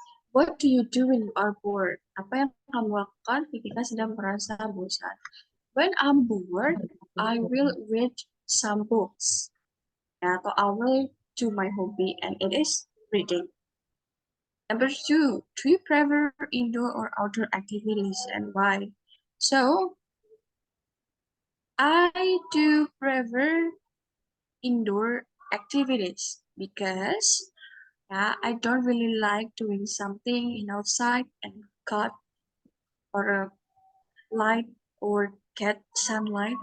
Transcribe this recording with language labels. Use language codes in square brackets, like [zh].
[en] What do you do when you are bored? [id] Apa yang kamu lakukan ketika sedang merasa bosan? [en] When I'm bored, I will read some books. [id] Ya, atau [en] I will do my hobby and it is reading. Number two, do you prefer indoor or outdoor activities and why? So, I do prefer indoor activities because I don't really like doing something in outside and got or light or get sunlight.